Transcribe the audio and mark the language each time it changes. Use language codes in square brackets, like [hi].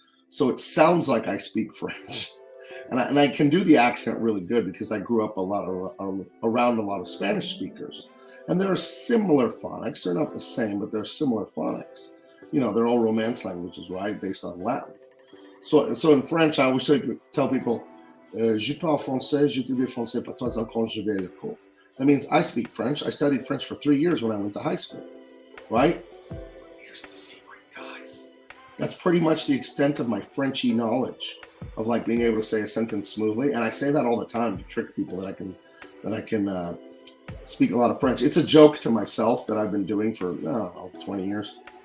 [en] So it sounds like I speak French. And I can do the accent really good because I grew up around a lot of Spanish speakers. And there are similar phonics. They're not the same, but they're similar phonics. They're all Romance languages, right, based on Latin. So in French, I always tell people, [fr] je parle français, j'étudie français pour 3 ans quand je vais à l'école. [en] That means I speak French. I studied French for 3 years when I went to high school, right? Here's the secret, guys. That's pretty much the extent of my Frenchy knowledge of like being able to say a sentence smoothly. And I say that all the time to trick people that I can speak a lot of French. It's a joke to myself that I've been doing for 20 years.